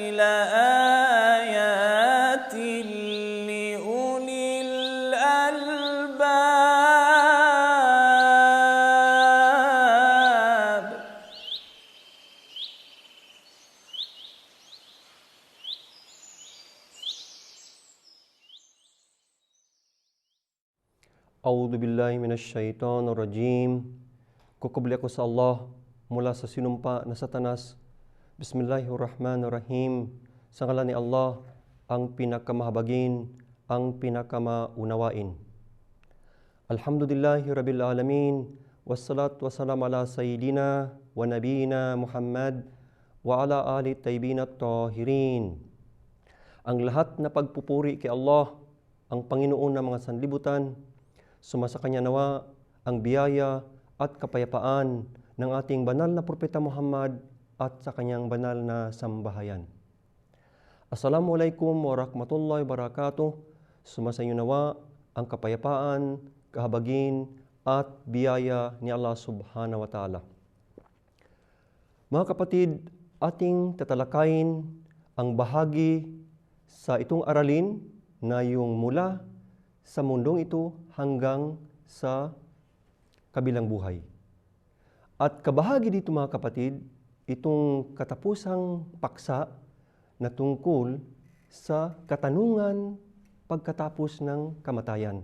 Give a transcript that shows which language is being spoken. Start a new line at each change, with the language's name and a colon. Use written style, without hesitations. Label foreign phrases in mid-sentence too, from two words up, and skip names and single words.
Arabic: لآيات لأولي الألباب. أعوذ بالله من الشيطان الرجيم.
Filipino: Kukubli ako sa Allah mula sa sinumpa na Satanas. Bismillahirrahmanirrahim. Sa ngalan ni Allah, ang pinakamahabagin, ang pinakamaunawain.
Arabic: الحمد لله رب العالمين. والصلاة والسلام على سيدنا ونبينا محمد وعلى آل الطيبين الطاهرين.
Filipino: Ang lahat na pagpupuri kay Allah, ang Panginoon ng mga sanlibutan, sumasa Kanya nawa ang biyaya at kapayapaan ng ating banal na Propeta Muhammad at sa Kanyang banal na sambahayan.
Arabic: السلام عليكم ورحمة الله وبركاته.
Filipino: Sumasa inyo nawa ang kapayapaan, kahabagin at biyaya ni Allah
Arabic: سبحانه وتعالى.
Filipino: Mga kapatid, ating tatalakayin ang bahagi sa itong aralin na yung mula sa mundong ito hanggang sa kabilang buhay. At kabahagi dito mga kapatid, itong katapusang paksa na tungkol sa katanungan pagkatapos ng kamatayan.